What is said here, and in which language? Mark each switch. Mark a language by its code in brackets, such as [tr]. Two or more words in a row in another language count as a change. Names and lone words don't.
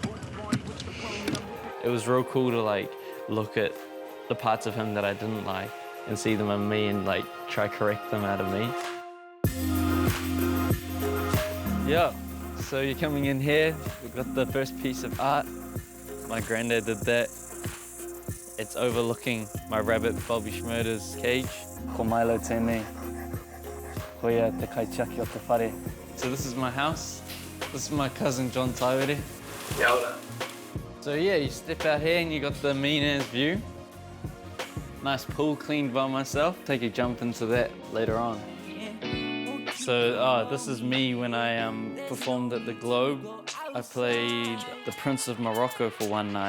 [en] It was real cool to like look at the parts of him that I didn't like and see them in me and like try correct them out of me. Yeah, so you're coming in here. We've got the first piece of art. My granddad did that. It's overlooking my rabbit Bobby Schmurder's cage. [mi] Ko Milo tēnei. Hoia te kaitiaki o te whare. [en] So this is my house. This is my cousin John Taiwere. [mi] Kia ora. [en] So yeah, you step out here and you got the mean-ass view. Nice pool cleaned by myself. Take a jump into that later on. So this is me when I performed at the Globe. I played the Prince of Morocco for one night.